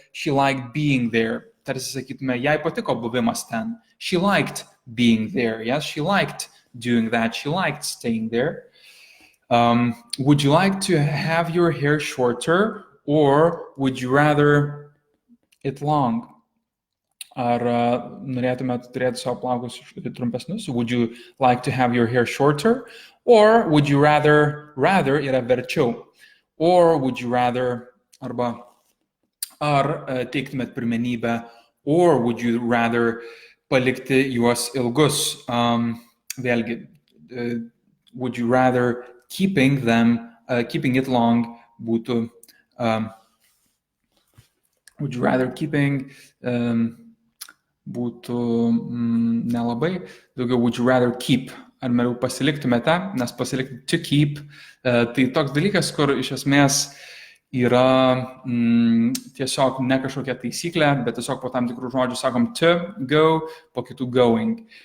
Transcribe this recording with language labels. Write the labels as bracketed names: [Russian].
[English] She liked being there. [Lithuanian] Tarsi sakytume, jai patiko buvimas ten. [English] She liked being there. Yes, she liked doing that. She liked staying there. Would you like to have your hair shorter, or would you rather it long? [Lithuanian] Ar norėtumėt turėti savo plaukus trumpesnius? [English] Would you like to have your hair shorter? Or would you rather [Lithuanian] yra verčiau? [English] Or would you rather, [Lithuanian] arba ar teiktumėt pirmenybę, [English] or would you rather [Lithuanian] palikti juos ilgus? Vėlgi, [English] would you rather keeping it long [Lithuanian] būtų, would you rather keeping būtų nelabai, daugiau would you rather keep, ar meriau pasiliktumėte, nes pasilikti to keep, tai toks dalykas, kur iš esmės yra tiesiog ne kažkokia taisyklė, bet tiesiog po tam tikrų žodžių sakom to go, po kitų going.